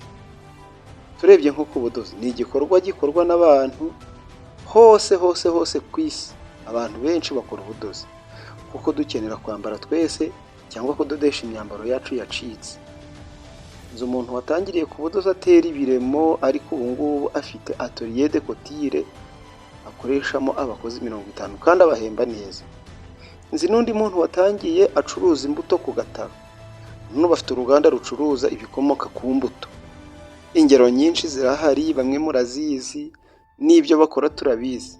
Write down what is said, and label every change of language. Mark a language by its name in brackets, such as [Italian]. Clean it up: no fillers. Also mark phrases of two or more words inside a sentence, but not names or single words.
[Kinyarwanda] Turebye nko ku budozi, ni igikorwa gikorwa n'abantu hose ku isi. Abantu benshi bakora ubudozi kuko dukenera kwambara twese cyangwa kudodesha imyambaro yacu yacitse. Nzi umuntu watangiriye ku budozi atera ibiremo, ariko ubu ngubu afite [French] atelier de couture [Kinyarwanda] akoreshamo abakozi 50 kandi abahemba neza. Nzi n'undi muntu watangiye acuruza imbuto ku gataro, none bafite uruganda rucuruza ibikomoka ku mbuto. Ingero nyinshi zirahari, bamwe murazizi, n'ibyo bakora turabizi.